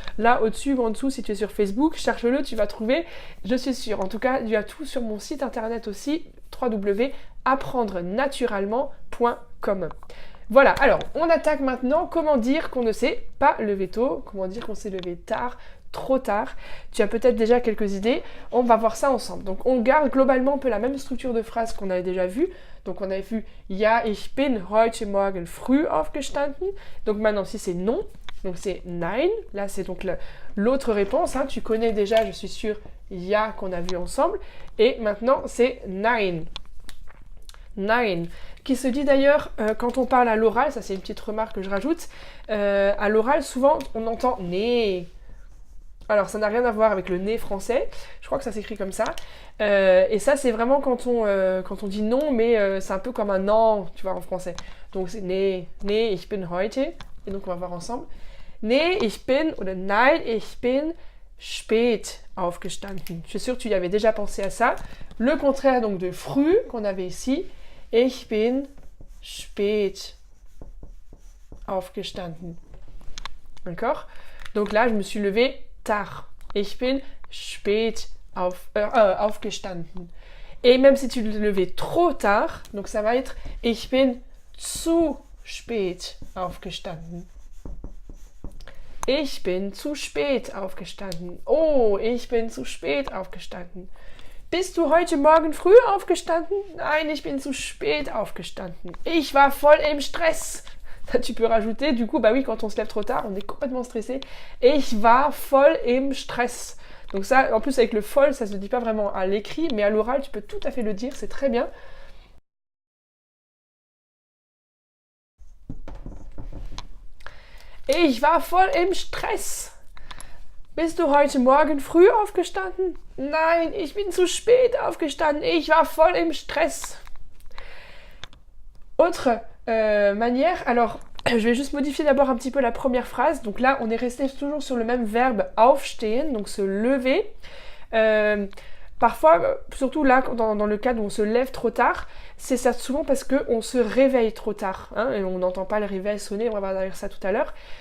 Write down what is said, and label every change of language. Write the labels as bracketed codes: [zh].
[fr] Là, au-dessus ou en dessous, si tu es sur Facebook, cherche-le, tu vas trouver, je suis sûre. En tout cas, il y a tout sur mon site internet aussi, www.apprendrenaturellement.com. Voilà, alors on attaque maintenant comment dire qu'on ne s'est pas levé tôt, comment dire qu'on s'est levé tard, trop tard. Tu as peut-être déjà quelques idées, on va voir ça ensemble. Donc on garde globalement un peu la même structure de phrase qu'on avait déjà vue. Donc on avait vu [de] Ja, ich bin heute Morgen früh aufgestanden. [fr] Donc maintenant si c'est non, donc c'est nein, là c'est donc l'autre réponse, hein. Tu connais déjà, je suis sûre, Ja qu'on a vu ensemble. Et maintenant c'est nein. Nein, qui se dit d'ailleurs quand on parle à l'oral, ça c'est une petite remarque que je rajoute, à l'oral souvent on entend né. Alors ça n'a rien à voir avec le né français, je crois que ça s'écrit comme ça, et ça c'est vraiment quand on dit non, mais c'est un peu comme un non, tu vois, en français. Donc c'est né, [de] ich bin heute, [fr] et donc on va voir ensemble. [de] Nee, ich bin, oder nein, ich bin spät aufgestanden. [fr] Je suis sûre que tu y avais déjà pensé à ça. Le contraire donc de früh qu'on avait ici, [de] ich bin spät aufgestanden. [fr] D'accord? Donc là, je me suis levée tard. [de] Ich bin spät aufgestanden. [fr] Et même si tu te levais trop tard, donc ça va être [de] ich bin zu spät aufgestanden. Ich bin zu spät aufgestanden. Oh, ich bin zu spät aufgestanden. Bist du heute Morgen früh aufgestanden? Nein, ich bin zu spät aufgestanden. Ich war voll im Stress. [fr] Tu peux rajouter, du coup, bah oui, quand on se lève trop tard, on est complètement stressé. [de] Ich war voll im Stress. [fr] Donc ça, en plus avec le voll, ça se dit pas vraiment à l'écrit, mais à l'oral, tu peux tout à fait le dire, c'est très bien. [de] Ich war voll im Stress. Bist du heute Morgen früh aufgestanden? Nein, ich bin zu spät aufgestanden. Ich war voll im Stress. [fr] Autre manière, alors je vais juste modifier d'abord un petit peu la première phrase. Donc là, on est resté toujours sur le même verbe aufstehen, donc se lever. Parfois, surtout là, dans le cas où on se lève trop tard, c'est ça souvent parce qu'on se réveille trop tard, hein, et on n'entend pas le réveil sonner, on va voir ça tout à l'heure.